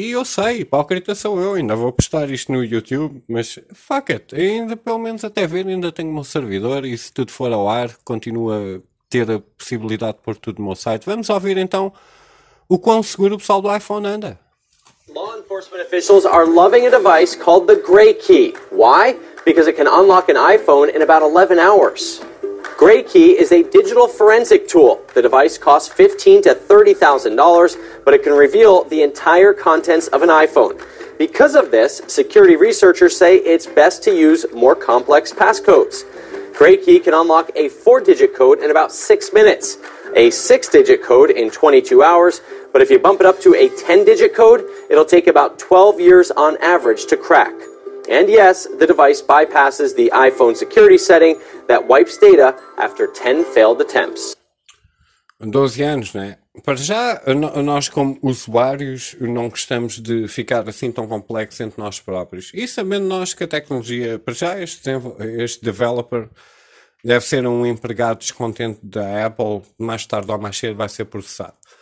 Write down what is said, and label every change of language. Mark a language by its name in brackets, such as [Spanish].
[Portuguese] E eu sei, hipócrita sou eu, ainda vou postar isto no YouTube, mas [English] fuck it, [Portuguese] ainda, pelo menos até ver, ainda tenho o meu servidor, e se tudo for ao ar, continuo a ter a possibilidade de pôr tudo no meu site. Vamos ouvir então o quão seguro o pessoal do iPhone anda. [English] Law enforcement officials are loving a device called the Gray Key. Why? Because it can unlock an iPhone in about 11 hours. Gray Key is a digital forensic tool. The device costs $15,000 to $30,000, but it can reveal the entire contents of an iPhone. Because of this, security researchers say it's best to use more complex passcodes. Gray Key can unlock a 4-digit code in about 6 minutes, a 6-digit code in 22 hours, but if you bump it up to a 10-digit code, it'll take about 12 years on average to crack. And yes, the device bypasses the iPhone security setting that wipes data after 10 failed attempts. [Portuguese] 12 anos, né? Para já, nós como usuários não gostamos de ficar assim tão complexo entre nós próprios. E sabendo nós que a tecnologia, para já, este developer deve ser um empregado descontente da Apple, mais tarde ou mais cedo vai ser processado.